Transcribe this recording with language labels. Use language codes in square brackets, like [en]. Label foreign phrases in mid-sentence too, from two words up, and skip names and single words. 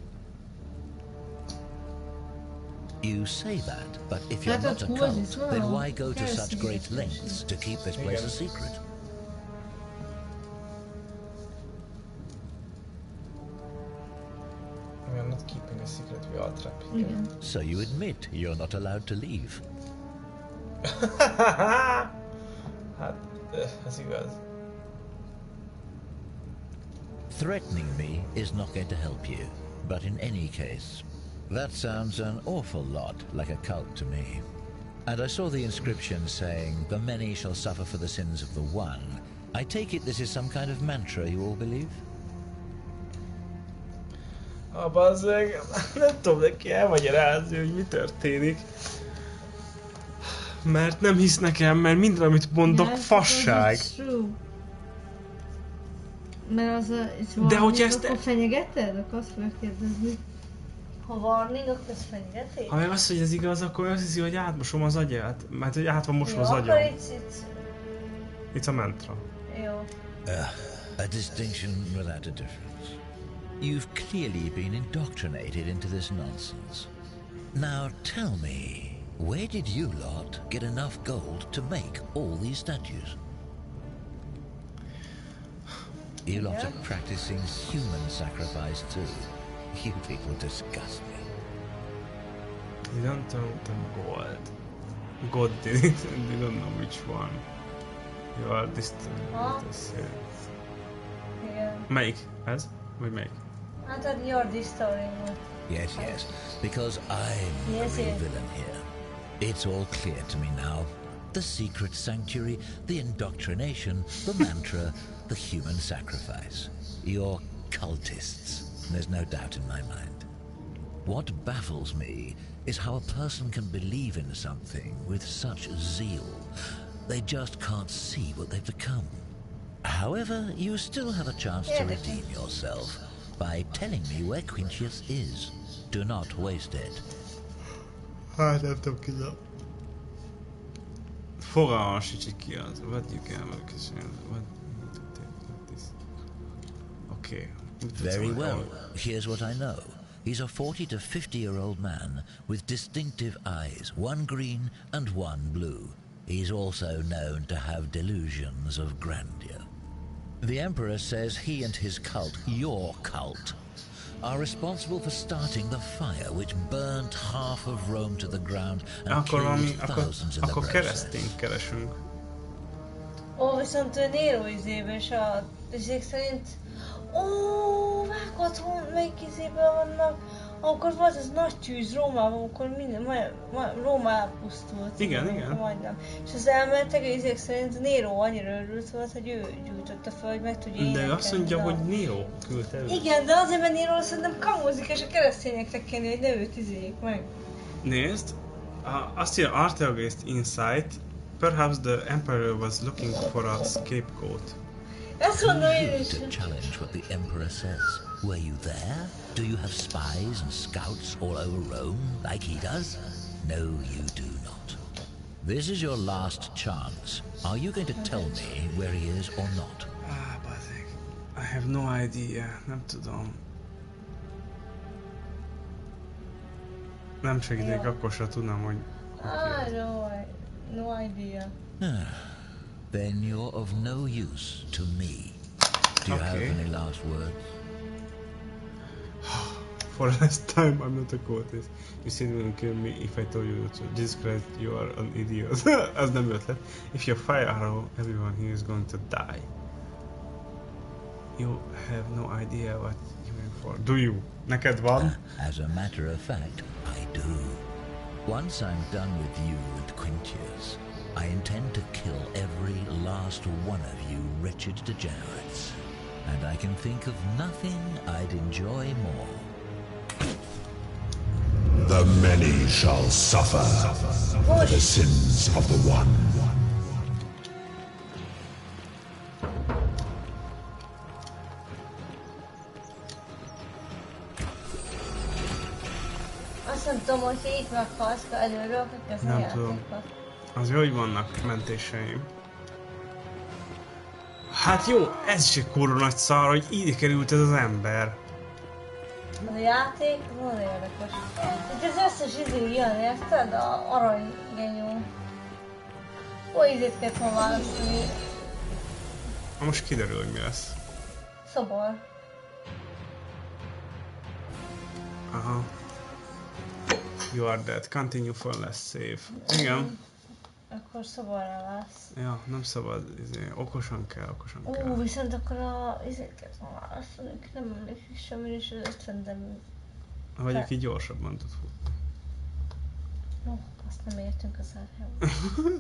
[en] You say that, but if you're not a cult, then why go to such great lengths to keep this place a secret? We are not keeping a secret, we are trapping [hu] Igen. [en] So you admit you're not allowed to leave? [hu] Hát, ez igaz. [en] Threatening me is not going to help you, but in any case, that sounds an awful lot like a cult to me. And I saw the inscription saying, "The many shall suffer for the sins of the one." I take it this is some kind of mantra you all believe? [hu] Bazzeg, nem tudom neki elmagyarázni, hogy mi történik. Mert nem hisz nekem, mert minden, amit mondok, fasság. Mert az a... De hogy ezt... Akkor fenyegeted? Akkor azt fogja kérdezni. Ha warning, akkor ez fenyegetés? Ha meg azt, hogy ez igaz, akkor azt hiszi, hogy átmosom az agyát. Mert hogy át van mosva az agyam. Akkor [en] It's a mantra. [hu] Jó. [en] A distinction without a difference. You've clearly been indoctrinated into this nonsense. Now tell me, where did you lot get enough gold to make all these statues? You lot are practicing human sacrifice too. You people disgust me. We don't know the gold. God did it and we don't know which one. You are distant. [hu] Melyik? Ez? Vagy melyik? [en] Hát ad your story. Yes, because I'm the real villain here. It's all clear to me now. The secret sanctuary, the indoctrination, the mantra, the human sacrifice. You're cultists. There's no doubt in my mind. What baffles me is how a person can believe in something with such zeal. They just can't see what they've become. However, you still have a chance to redeem yourself by telling me where Quintius is. Do not waste it. [hu] Hát nem tudom ki a... Fogalmam sincs, ki az. [en] What you can look at this. Okay. Very well. Here's what I know. He's a 40 to 50-year-old man with distinctive eyes, one green and one blue. He's also known to have delusions of grandeur. The Emperor says he and his cult, your cult, are responsible for starting the fire which burnt half of Rome to the ground and killed thousands in the process. [hu] Keresünk. Ó, viszont Nero izében és a izék szerint... Ó, vágod, melyik izében vannak? Akkor volt ez nagy tűz Rómában, amikor minden, Róma elpusztult. Igen. Majdnem. És az elmentek, izék szerint Nero annyira örült volt, hogy ő gyújtotta fel, hogy meg tudja énekelni. De azt mondja, hogy Nero küldte őt. Igen, de azért, mert Nero szerintem kamózik, és a keresztényeknek kéne, hogy ne őt izéljék meg. Nézd, azt írja Archaeologist Insight. [en] Perhaps the Emperor was looking for a scapegoat. That's what to challenge what the Emperor says. Were you there? Do you have spies and scouts all over Rome, like he does? No, you do not. This is your last chance. Are you going to tell me where he is or not? Bazzeg. I have no idea. [hu] Nem tudom. Nem segítek, akkor sem tudnám, hogy... [en] No idea. Then you're of no use to me. Do you have any last words? For last time, I'm not a cultist. You said you wouldn't kill me if I told you to. Jesus Christ, you are an idiot. [hu] Az nem ötlet. [en] If you fire arrow, everyone here is going to die. You have no idea what you're in for. Do you? [hu] Neked van? [en] As a matter of fact, I do. Once I'm done with you and Quintius, I intend to kill every last one of you wretched degenerates. And I can think of nothing I'd enjoy more. The many shall suffer for the sins of the one. [hu] Azt nem tudom, hogy itt meghalsz előről, akkor kezdve nem tudom. Az jó, hogy vannak mentéseim. Hát jó, ez is egy kurva nagy szar, hogy így került ez az ember. Az a játék nagyon érdekes. Itt az összes izé jön, érted? A aranygenyó. Hol izét kellett ma választani? Most kiderül, hogy mi lesz. Szobor. Aha. [en] You are dead. Continue for less save. [hu] Igen. Akkor szoborra lesz. Ja, nem szabad, okosan kell. Viszont akkor a izéket ma választani, nem emlékszik semmire, és az 50 demű. Vagy aki gyorsabban tud futni. No, azt nem értünk az árhában.